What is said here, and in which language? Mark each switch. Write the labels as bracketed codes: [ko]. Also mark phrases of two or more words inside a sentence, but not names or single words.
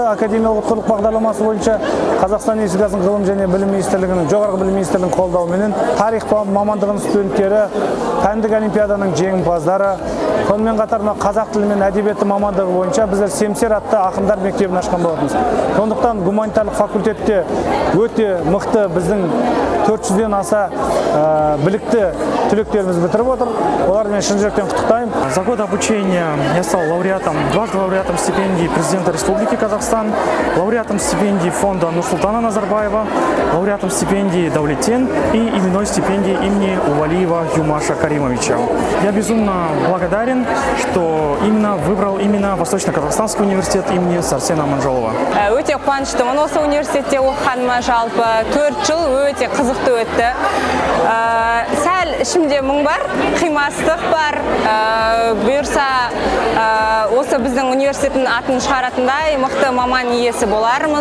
[kk] Академиялық ұтқырлық бағдарламасы бойынша Қазақстан Республикасының ғылым және білім министрлігінің, жоғарғы білім министрлігінің қолдауымен тарих мамандығының студенттері, пәндік олимпиаданың жеңімпаздары, сонымен қатар қазақ тілі мен әдебиеті мамандығы бойынша біздер Семсер атты ақындар мектебін ашқан болатынбыз. Сондықтан гуманитарлық факультетте өте мықты біздің 400-ден аса білікті түлектеріміз бітіріп отыр. Олармен шын жүректен құттықтаймын. [ru] За год обучения я стал лауреатом, дважды лауреатом стипендии президента Республики Казахстан, лауреатом стипендии фонда Нурсултана Назарбаева, лауреатом стипендии Давлетен и именной стипендии имени Увалиева Юмаша Каримовича. Я безумно благодарен, что выбрал именно Восточно-Казахстанский университет имени Сарсена Аманжолова. [kk] Өте қуаныштымын осы университетте оқығаныма, жалпы 4 жыл өте қызықты өтті. Сәл ішімде мұң бар, қимастық бар. Бұйырса осы біздің университеттің атын шығаратындай мықты маман иесі болармыз.